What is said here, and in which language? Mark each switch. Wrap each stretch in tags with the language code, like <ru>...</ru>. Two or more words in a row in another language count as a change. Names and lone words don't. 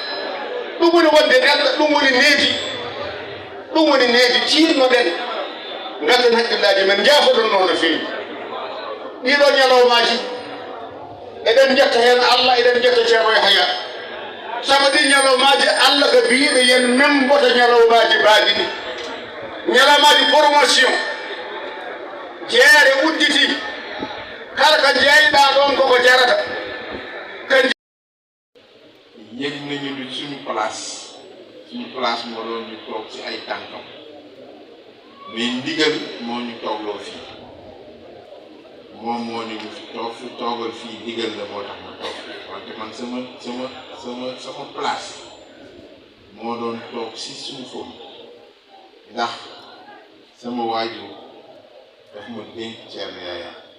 <ff>ɗum woni needi tiinnoɗen gadden haqqillaji men jaafoɗon noon no feewi ɗiɗo ñalawmaji eɗen jetta hen Allah eɗen jetta ceerno Yahya sabu ɗi ñalawmaji Allah ko biiɗo yen memboto ñalawmaji mbaaɗi ɗi ñalawmaji promotion jeere udditi kala ko jeyɗa ɗon koko jarata</ff> <wo>yëg nañu ni suñu place moo doon ñu toog ci ay tànkam mais ndigal moo ñu toogloo fii moom moo ni ñu fi toogal fii ndigal la moo tax ma toog wante man sama place moo doon toog ci suufam ndax sama waajur daf ma dénk Thierno Yaya</wo>